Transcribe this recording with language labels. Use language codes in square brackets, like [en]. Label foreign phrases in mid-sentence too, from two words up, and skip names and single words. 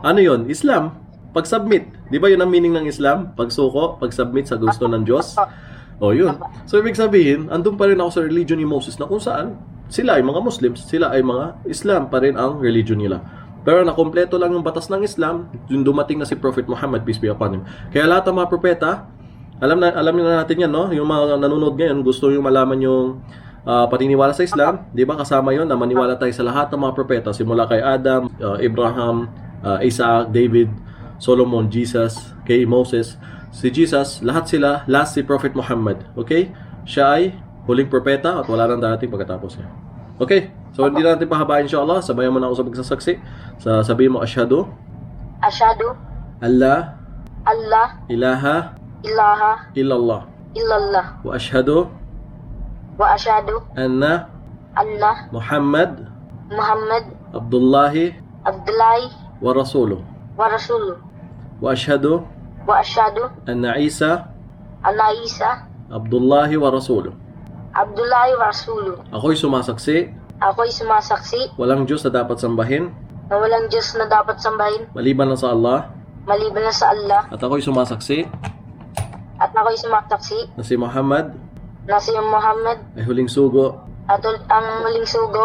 [tl] Ano yon? Islam. Pag-submit. Di ba yun ang meaning ng Islam? Pagsuko, pag-submit sa gusto ng Diyos. O yun. So, ibig sabihin, andun pa rin ako sa religion ni Moses na kung saan sila ay mga Muslims, sila ay mga Islam pa rin ang religion nila. Pero nakompleto lang yung batas ng Islam, yung dumating na si Prophet Muhammad, [en] peace be upon him. [tl] Kaya lahat ng mga propeta, alam na natin yan, no? Yung mga nanonood ngayon, gusto yung malaman yung paniniwala sa Islam, di ba? Kasama yon na maniwala tayo sa lahat ng mga propeta, simula kay Adam, Abraham, Isaac, David, Solomon, Jesus, kay Moses. Si Jesus, lahat sila, last si Prophet Muhammad. Okay? Siya ay huling propeta at wala nang darating pagkatapos niya. Okay? So, hindi na natin pahabain inshallah. Sabayan mo na ako sa magsasaksi. Sabihin mo, [ar] Asyhadu Asyhadu Allah Allah ilaha ilaha illallah illallah وأشهد وأشهد anna anna Muhammad Muhammad Abdullahi Abdullahi ورسوله ورسوله وأشهد وأشهد أن عيسى أن عيسى عبد الله ورسوله. عبد الله ورسوله. [tl] Ako'y sumasaksi, Ako'y sumasaksi walang Diyos na dapat sambahin na walang Diyos na dapat sambahin maliban lang sa Allah, maliban na sa Allah, at ako'y sumasaksi at ako'y sumasaksi na si Muhammad na si Muhammad ay huling sugo at ang muling sugo.